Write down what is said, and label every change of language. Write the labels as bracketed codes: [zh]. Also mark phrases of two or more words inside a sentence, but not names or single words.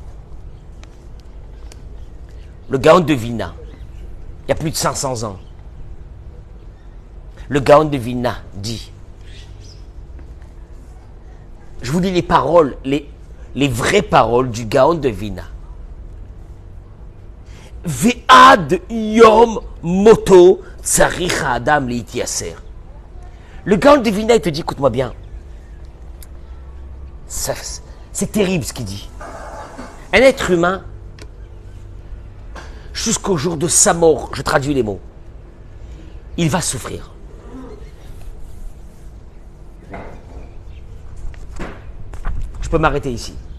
[fr] Le Gaon de Vilna, il y a plus de 500 ans, le Gaon de Vilna dit Je vous lis les paroles, les vraies paroles du Gaon de Vilna. [he] ועד יום מותו צריך האדם להתייסר. [fr] Le Gaon de Vilna, il te dit, écoute-moi bien. C'est terrible ce qu'il dit. Un être humain, jusqu'au jour de sa mort, je traduis les mots, il va souffrir. Je peux m'arrêter ici.